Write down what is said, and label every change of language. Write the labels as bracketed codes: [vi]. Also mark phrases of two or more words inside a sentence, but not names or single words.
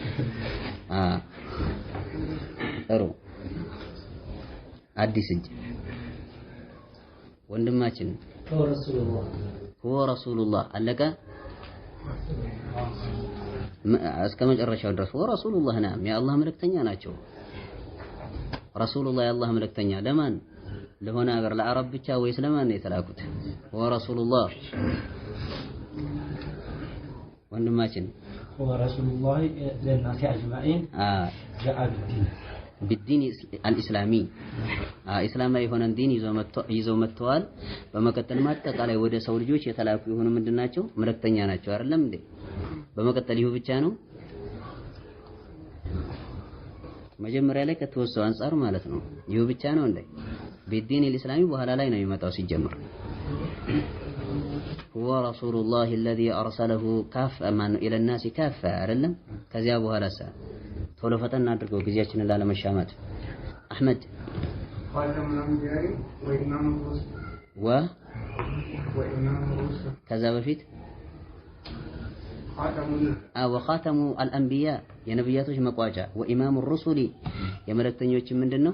[am] ጥሩ አዲስ እጅ ወንድማችን [ar] هو رسول الله [am] አለቀ። እስከ መጨረሻው ድረስ [ar] هو رسول الله [am] ናም የአላህ መልእክተኛ ናቸው። ረሱሉላህ የአላህ መልእክተኛ ለማን? ለሆነ ሀገር ለአረብ ብቻ ወይስ ለማን ነው የተላኩት? [ar] هو رسول الله [am] ወንድማችን [ar] هو رسول الله للناس أجمعين جاء بالدين الإسلامي [am] ኢስላማዊ የሆነን ዲን ይዘው መጥተዋል። በመቀጠል ማጠቃላይ ወደ ሰው ልጆች የተላኩ የሆኑ ምንድናቸው? መልእክተኛ ናቸው አይደለም እንዴ? በመቀጠል ይሁ ብቻ ነው መጀመሪያ ላይ ከተወሰው አንጻር ማለት ነው። ይሁ ብቻ ነው እንዴ? [ar] بالدين الإسلامي [am] በኋላ ላይ ነው የሚመጣው ሲጀምር። [ar] هو رسول الله الذي أرسله كافة إلى الناس كافة [am] አይደለም? ከዚያ በኋላ ቶሎ ፈጠን አድርገው ጊዜያችንን ላለመሻማት። አህመድ ከዛ በፊት [ar] وخاتم الأنبياء [am] የነብያቶች መቋጫ [ar] وإمام الرسل [am] የመልእክተኞች ምንድነው?